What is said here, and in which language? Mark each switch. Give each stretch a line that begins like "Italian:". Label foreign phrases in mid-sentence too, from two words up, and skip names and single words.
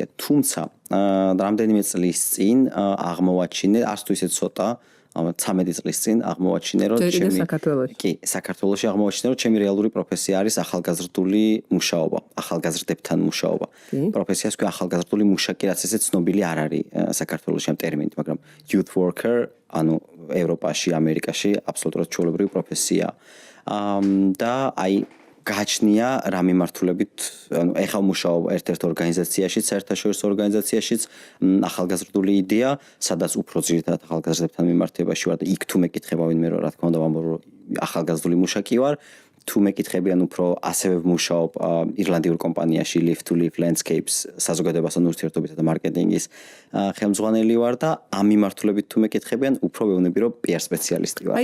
Georgian: თუმცა რამდენიმე წლის წინ აღმოვაჩინე, არც თუ ისე ცოტა 13 წლის წინ აღმოვაჩინე, რომ საქართველოში აღმოვაჩინე, რომ ჩემი რეალური პროფესია არის ახალგაზრდული მუშაობა, ახალგაზრდებთან მუშაობა. პროფესიას ქვია ახალგაზრდული მუშაკი, რაც ესე ცნობილი არ არის საქართველოში ამ ტერმინით, მაგრამ
English: youth worker,
Georgian: ანუ ევროპაში, ამერიკაში აბსოლუტურად ჩვეულებრივი პროფესია. და აი გააჩნია რა მიმართულებით, ანუ ეხლა მუშაობ ერთ-ერთ ორგანიზაციაში, საერთაშორისო ორგანიზაციაში, ახალგაზრდული იდეა, სადაც უფრო ძირითადად ახალგაზრდებთან მიმართებაში ვარ და იქ თუ მეკითხება ვინმე რა თქმა უნდა ვამბობ, რომ ახალგაზრდული მუშაკი ვარ, თუ მეკითხებიან უფრო ასევე ვმუშაობ ირლანდიურ კომპანიაში Live to Live Landscapes საზოგადოებასთან ურთიერთობითა და მარკეტინგის ხელმძღვანელი ვარ და ამ მიმართულებით თუ მეკითხებიან, უფრო ვეუბნები, რომ PR სპეციალისტი ვარ.